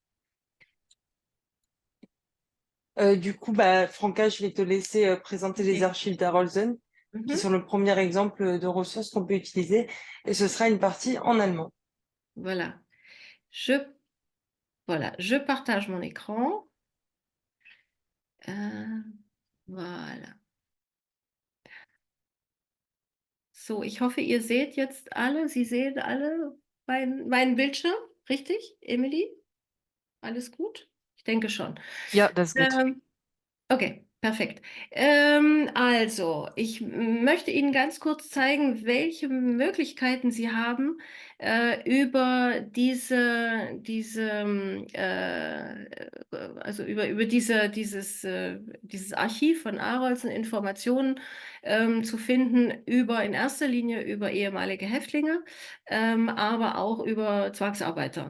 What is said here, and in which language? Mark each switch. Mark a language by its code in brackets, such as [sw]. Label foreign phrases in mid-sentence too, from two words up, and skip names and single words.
[fr] Du coup, Franca, je vais te laisser présenter les Ok. archives d'Arolsen, qui Mhm. sont le premier exemple de ressources qu'on peut utiliser. Et ce sera une partie en allemand. Voilà. Je, voilà, je partage mon écran. Euh, voilà. [de] So, ich hoffe, ihr seht jetzt alle, Sie sehen alle meinen Bildschirm, richtig, Emily? Alles gut? Ich denke schon. Ja, das geht. Okay, perfekt. Also, ich möchte Ihnen ganz kurz zeigen, welche Möglichkeiten Sie haben, über dieses Archiv von Arolsen Informationen zu finden, in erster Linie über ehemalige Häftlinge, aber auch über Zwangsarbeiter.